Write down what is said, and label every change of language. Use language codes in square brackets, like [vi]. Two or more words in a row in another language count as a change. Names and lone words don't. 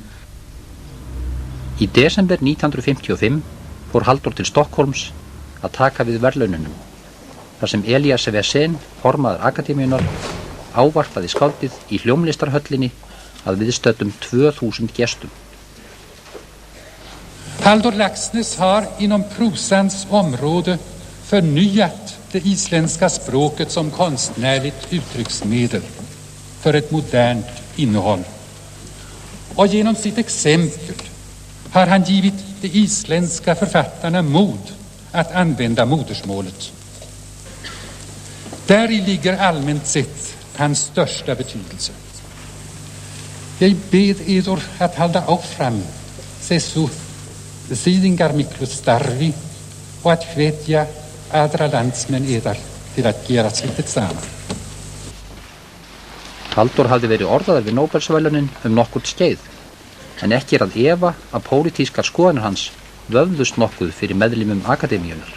[is] Í desember 1955 fór Halldór til Stokkólms að taka við verðlaununum, þar sem Elias Wessén, formaður akademíunar, ávarpaði skáldið i hljómlistarhöllinni að viðstöddum 2000 gestum. [sv] Halldór Laxness har inom prosans område förnyat det isländska språket som konstnärligt uttrycksmedel för ett modernt innehåll. Och genom sitt exempel har han givit de isländska författarna mod att använda modersmålet. Där ligger allmänt sett hans största betydelse. Jag bed eder att halda [is] áfram þessu þýðingar miklu starfi og að hvetja aðra landsmenn yðar til að gera slíkt sama. Halldór hafði verið orðaður við Nóbelsverðlaunin nokkurt skeið, en ekki að efa að pólitískar skoðanir hans vöfðust nokkuð fyrir meðlimum akademíunar.